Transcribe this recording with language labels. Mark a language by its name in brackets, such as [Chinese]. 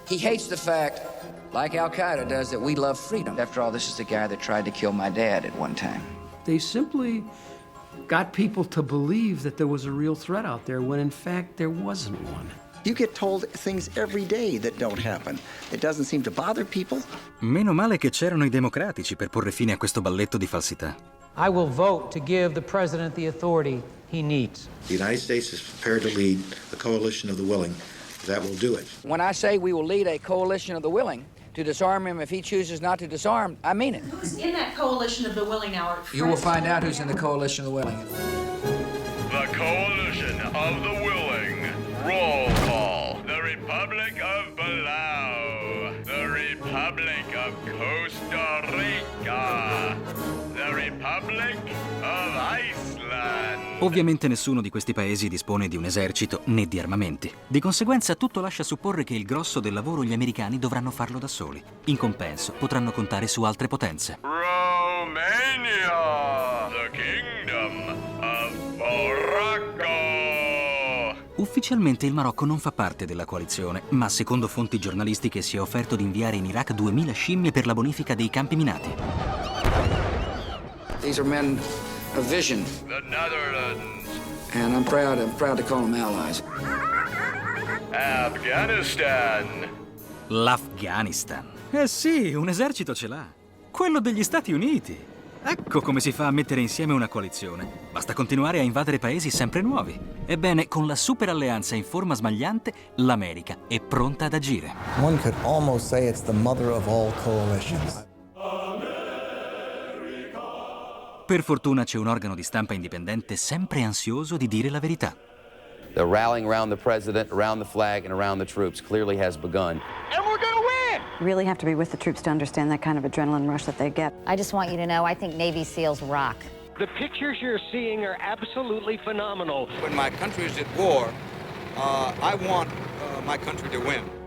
[English] He hates the fact, like Al-Qaeda does, that we love freedom. After all, this is the guy that tried to kill my dad at one time. They simply got people to believe that there was a real threat out there when in fact there wasn't one. You get told things every day that don't happen. It doesn't seem to bother people. [Italian] Meno male che c'erano i democratici per porre fine a questo balletto di falsità. [English] I will vote to give the president the authority he needs. The United States is prepared to lead a coalition of the willing that will do it. When I say we will lead a coalition of the willing to disarm him if he chooses not to disarm, I mean it. Who's in that coalition of the willing now? You will find out who's in the coalition of the willing. The coalition of the willing. Roll call. The Republic of Palau. The Republic of Costa Rica. The Republic of Iceland. [Italian] Ovviamente nessuno di questi paesi dispone di un esercito né di armamenti. Di conseguenza tutto lascia supporre che il grosso del lavoro gli americani dovranno farlo da soli. In compenso potranno contare su altre potenze. [English] Romania. The Kingdom of Morocco. [Italian] Ufficialmente il Marocco non fa parte della coalizione, ma secondo fonti giornalistiche si è offerto di inviare in Iraq 2000 scimmie per la bonifica dei campi minati. [English] These are men of vision. The Netherlands. And I'm proud to call them allies. Afghanistan. [Italian] L'Afghanistan. Eh sì, un esercito ce l'ha. Quello degli Stati Uniti. Ecco come si fa a mettere insieme una coalizione. Basta continuare a invadere paesi sempre nuovi. Ebbene, con la super alleanza in forma smagliante, l'America è pronta ad agire. [English] One could almost say it's the mother of all coalitions. [Italian] Per fortuna c'è un organo di stampa indipendente sempre ansioso di dire la verità. [English] The rallying around the president, around the flag, and around the troops clearly has begun. And we're gonna win! You really have to be with the troops to understand that kind of adrenaline rush that they get. I just want you to know, I think Navy SEALs rock. The pictures you're seeing are absolutely phenomenal. When my country is at war, I want my country to win.